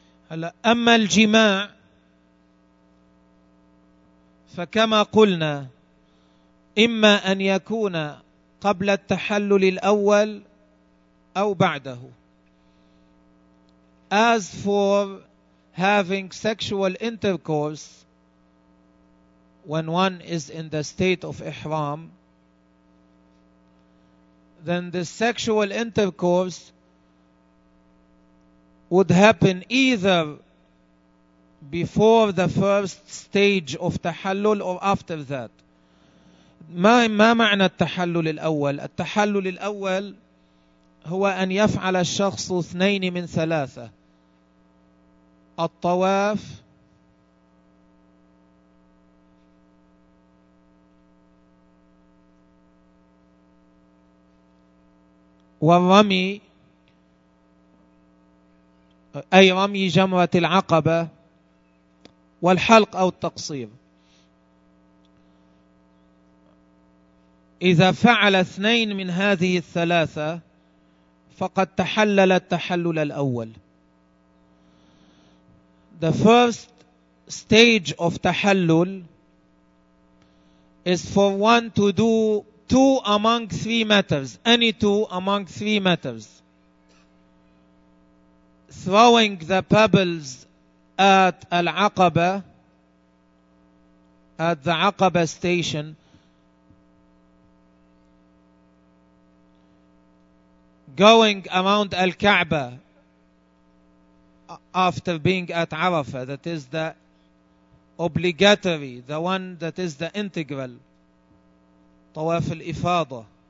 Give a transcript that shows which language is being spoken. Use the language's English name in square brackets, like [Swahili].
[Arabic] هلا أما الجماع فكما قلنا إما أن يكون قبل التحلل الأول أو بعده. [English] As for having sexual intercourse when one is in the state of ihram, then the sexual intercourse would happen either before the first stage of tahallul or after that. [Arabic] ما معنى التحلل الأول؟ التحلل الأول هو أن يفعل الشخص اثنين من ثلاثة: الطواف والرمي، أي رمي جمرة العقبة، والحلق أو التقصير. إذا فعل اثنين من هذه الثلاثة فقد تحلل التحلل الأول. [English] The first stage of تحلل is for one to do two among three matters, any two among three matters. Throwing the pebbles at العقبة, at the عقبة station, going around Al-Kaaba after being at Arafah, that is the obligatory, the one that is the integral, Tawaf al-Ifadah,